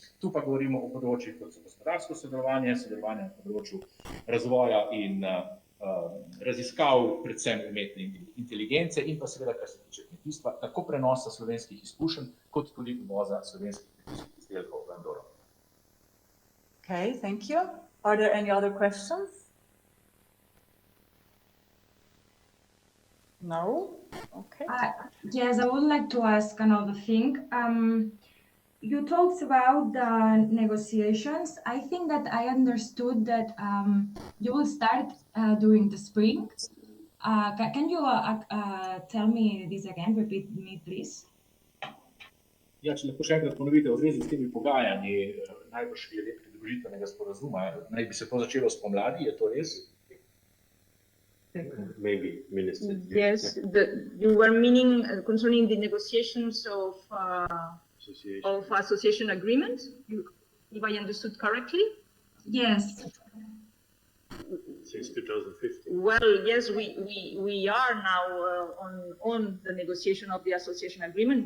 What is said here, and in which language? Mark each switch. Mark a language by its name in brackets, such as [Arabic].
[Slovenian] Tu pa govorimo o področjih, kot so gospodarsko sodelovanje, sodelovanje na področju razvoja in raziskav, predvsem umetne inteligence in pa seveda, kar se tiče kmetijstva, tako prenosa slovenskih izkušenj, kot tudi uvoza slovenskih kmetijskih izdelkov v Andoro. [English] Okay, thank you. Are there any other questions? No? Okay. Yes, I would like to ask another thing. you talked about the negotiations. I think that I understood that you will start during the spring. Can you tell me this again? Repeat me, please. [Slovenian] Ja, če lahko še enkrat ponovite v zvezi s temi pogajanji, najbrž glede pridružitvenega sporazuma, naj bi se to začelo spomladi, je to res? [English] Maybe, Minister. Yes, you were meaning concerning the negotiations of association agreement, if I understood correctly? Yes. Since 2015. Well, yes, we are now on the negotiation of the association agreement.